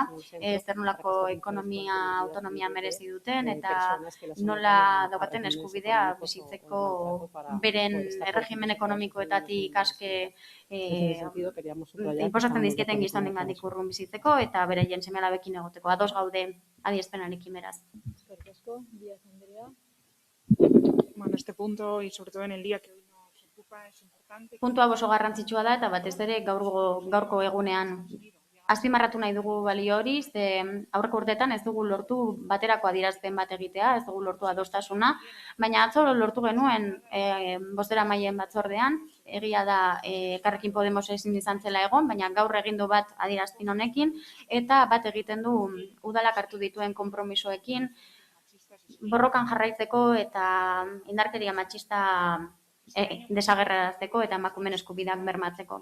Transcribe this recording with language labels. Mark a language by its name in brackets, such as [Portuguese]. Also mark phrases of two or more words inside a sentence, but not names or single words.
[Basque] Zer nolako autonomia merezi duten eta nola daukaten eskubidea bizitzeko beren erregimen ekonomikoetatik aske inposatzen dizkieten gizonengandik urrun bizitzeko eta beraien seme-alabekin egoteko. Ados gaude adierazpenarekin beraz. Eskerrik asko, Díaz Andrea. [Spanish] Bueno, este punto y sobre todo en el día que hoy nos ocupa es importante. [Basque] Puntua oso garrantzitsua da eta batez ere gaurko egunean azpimarratu nahi dugu balio hori, ze aurreko urteetan ez dugu lortu baterako adierazpen bat egitea, ez dugu lortu adostasuna, baina atzo lortu genuen bozeramaileen batzordean, egia da Elkarrekin Podemos ezin izan zela egon, baina gaur egin du bat adierazpen honekin, eta bat egiten du udalak hartu dituen konpromisoekin, borrokan jarraitzeko eta indarkeria matxista desagerrarazteko eta emakumeen eskubideak bermatzeko.